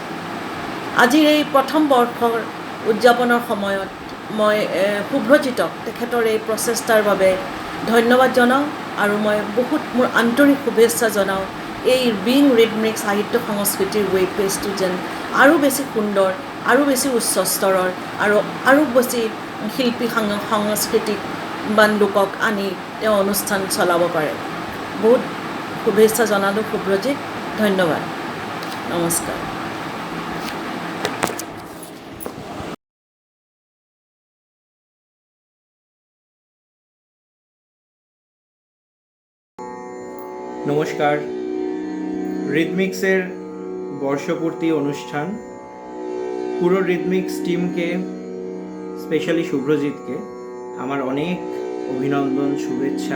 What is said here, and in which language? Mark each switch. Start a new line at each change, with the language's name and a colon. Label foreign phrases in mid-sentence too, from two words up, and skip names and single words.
Assamese: আজিৰ এই প্ৰথম বৰ্ষৰ উদযাপনৰ সময়ত মই শুভ্ৰজিতক তেখেতৰ এই প্ৰচেষ্টাৰ বাবে ধন্যবাদ জনাওঁ আৰু মই বহুত মোৰ আন্তৰিক শুভেচ্ছা জনাওঁ এই বিং ৰিডমিক্স সাহিত্য সংস্কৃতিৰ
English: web page
Assamese: যেন আৰু বেছি সুন্দৰ, আৰু বেছি উচ্চ স্তৰৰ আৰু বেছি শিল্পী সাংস্কৃতিকবান লোকক আনি তেওঁ অনুষ্ঠান চলাব পাৰে। বহুত শুভেচ্ছা জনালোঁ শুভ্ৰজিত, ধন্যবাদ, নমস্কাৰ।
Bangla: নমস্কার। রিদমিক্সের বর্ষপূর্তি অনুষ্ঠান, পুরো রিদমিক্স টিমকে, স্পেশালি শুভ্রজিৎকে আমার অনেক অভিনন্দন, শুভেচ্ছা।